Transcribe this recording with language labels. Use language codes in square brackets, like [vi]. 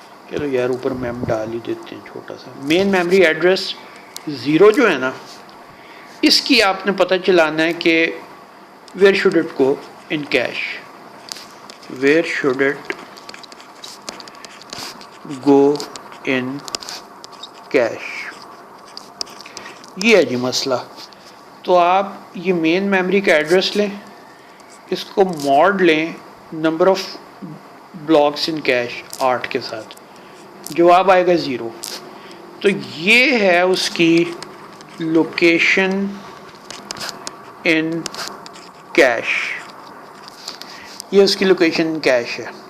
[ur] چلو یار اوپر میم ڈال ہی دیتے ہیں چھوٹا سا. مین میموری ایڈریس 0 جو ہے نا، اس کی آپ نے پتہ چلانا ہے کہ [en] Where should it go in cache. where should it go in cache. [ur] یہ ہے جی مسئلہ. تو آپ یہ مین میموری کا ایڈریس لیں, اس کو ماڈ لیں number of blocks in cash 8 کے ساتھ, جواب آئے گا 0. تو یہ ہے اس کی لوکیشن ان کیش, یہ اس کی لوکیشن ان کیش ہے.